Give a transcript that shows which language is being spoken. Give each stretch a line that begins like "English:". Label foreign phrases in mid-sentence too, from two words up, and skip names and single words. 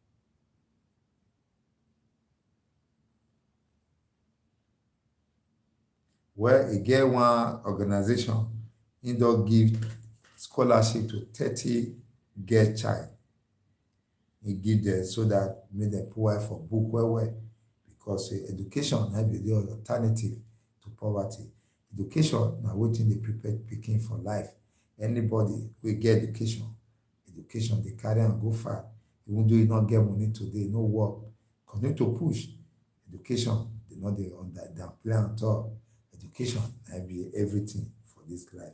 Nigerian Pidgin: Well, again, one organization in don give scholarship to 30 girl child. He give them so that make them provide for book well, because education na be the alternative to poverty. Education na wetin dey prepare pikin for life. Anybody wey get education dey carry am go far. Even though you not get money today, no work, continue to push. Education dey not dey downplay at all. Education na be everything for this life.